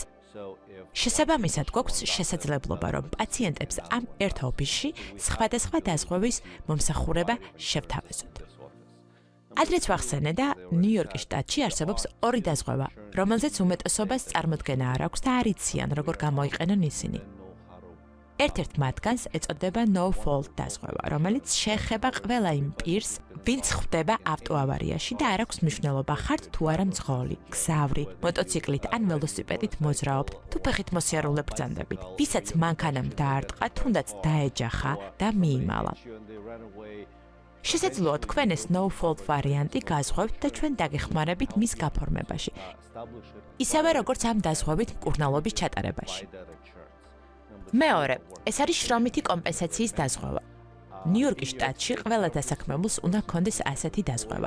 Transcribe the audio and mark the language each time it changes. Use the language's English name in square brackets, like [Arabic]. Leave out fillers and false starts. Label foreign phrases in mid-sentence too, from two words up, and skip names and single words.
[Georgian] შესაბამისად, გვაქვს შესაძლებლობა, რომ პაციენტებს ამ ერთ ოფისში სხვადასხვა დაზღვევის მომსახურება შევთავაზოთ. ადრეც ვახსენე და ნიუ-იორკის შტატში არსებობს ორი დაზღვევა, რომელზეც უმეტესობას წარმოდგენა არ აქვს და არ იციან, როგორ გამოიყენონ ისინი. ერთ-ერთ მათგანს ეწოდება [English] no fault [Georgian] დაზღვევა, რომელიც შეეხება ყველა იმ პირს, ვინც ხვდება ავტოავარიაში და არ აქვს მნიშვნელობა ხართ თუ არა მძღოლი, გზავრი, მოტოციკლით ან ველოსიპედით მოძრაობთ, თუ ფეხით მოსიარულე ბრძანდებით, ვისაც მანქანამ დაარტყა, თუნდაც დაეჯახა და მიიმალა. შესაძლოა თქვენ ეს [English] no fault [Georgian] ვარიანტი გაზღვევთ და ჩვენ დაგეხმარებით მის გაფორმებაში. ისევე როგორც ამ დაზღვევით მკურნალობის ჩატარებაში. მეორე, ეს არის შრომითი კომპენსაციის დაზღვევა. ნიუ-იორკის შტატში ყველა დასაქმებულს უნდა ჰქონდეს ასეთი დაზღვევა.